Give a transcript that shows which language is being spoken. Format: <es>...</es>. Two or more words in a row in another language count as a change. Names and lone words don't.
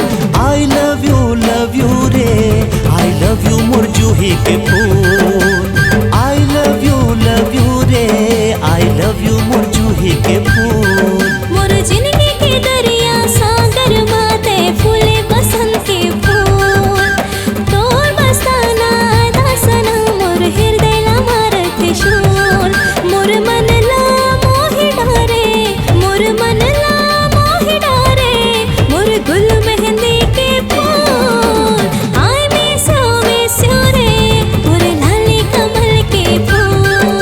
<en>I love you</en> <hne>रे,</hne> <en>I love you</en> <hne>मोर जूही के फूल।</hne> <en>I love you</en> <hne>रे,</hne> <en>I love you</en> <hne>मोर जूही के फूल। मोर जिंदगी के दरिया सागर माते फूले बसंत के फूल। तोर बस्ताना दासना मोर हृदय ला मारत शूल। मोर मन ला मोहि डारे, मोर मन ला मोहि डारे मोर गुल मेहंदी के फूल।</hne> <en>I miss you</en> <hne>रे मोर लाली कमल के फूल।</hne>